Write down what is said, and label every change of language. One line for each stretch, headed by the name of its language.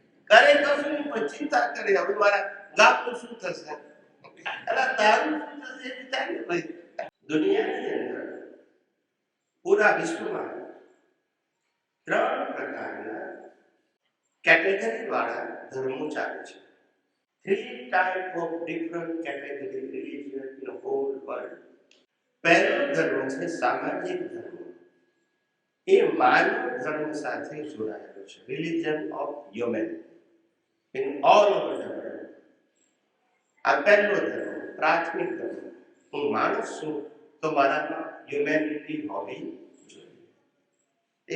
Gujarati: કરે કશું નહીં પણ ચિંતા કરે હવે મારા ગામનું શું થશે, અલા તારું શું થશે એ વિચારી ભાઈ. દુનિયાની અંદર પૂરા વિશ્વમાં 3 પ્રકારના કેટેગરી વાળા ધર્મો ચાલે છે.
English: 3 type of different category religion in the whole world.
Gujarati: પહેલો ધર્મ છે સામાજિક ધર્મ. એ માનવ ધર્મ સાથે જોડાયેલો છે, religion of human.
English: in all over the world.
Gujarati: આ પહેલો ધર્મ, પ્રાથમિક ધર્મ. હું માણસ છું તો મારામાં હ્યુમેનિટી હોવી જોઈએ.